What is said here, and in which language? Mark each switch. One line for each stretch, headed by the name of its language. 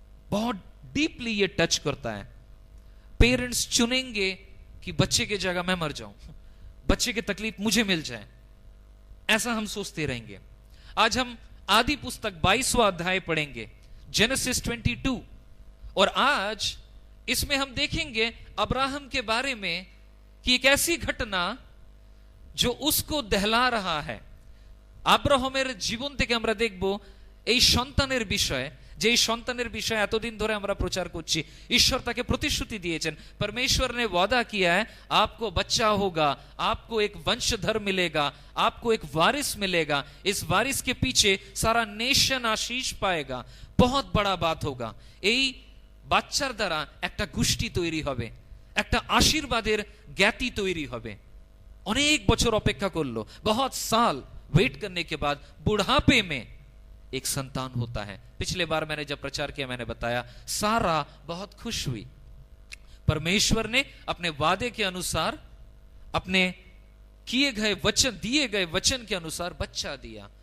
Hindi: बहुत डीपली ये टच करता है. पेरेंट्स चुनेंगे कि बच्चे की जगह मैं मर जाऊं, बच्चे की तकलीफ मुझे मिल जाए, ऐसा हम सोचते रहेंगे. आज हम आदि पुस्तक 22वां अध्याय पढ़ेंगे, जेनेसिस 22, और आज इसमें हम देखेंगे अब्राहम के बारे में कि एक ऐसी घटना जो उसको दहला रहा है.
Bangla: আব্রাহামের জীবন থেকে আমরা দেখব এই সন্তানের বিষয়ে, যে এই সন্তানের বিষয়ে এতদিন ধরে আমরা প্রচার করছি. ঈশ্বর তাকে প্রতিশ্রুতি দিয়েছেন,
Hindi: परमेश्वर ने वादा किया है आपको बच्चा होगा, आपको एक वंशधर मिलेगा, आपको एक वारिस मिलेगा, इस वारिस के पीछे सारा नेशन आशीष पाएगा, बहुत बड़ा बात होगा.
Bangla: এই বাচ্চার দ্বারা একটা গোষ্ঠী তৈরি হবে, একটা আশীর্বাদের জ্ঞাতি তৈরি হবে. অনেক বছর অপেক্ষা করলো,
Hindi: बहुत साल वेट करने के बाद बुढ़ापे में एक संतान होता है. पिछले बार मैंने जब प्रचार किया मैंने बताया सारा बहुत खुश हुई. परमेश्वर ने अपने वादे के अनुसार, अपने किए गए वचन, दिए गए वचन के अनुसार बच्चा दिया.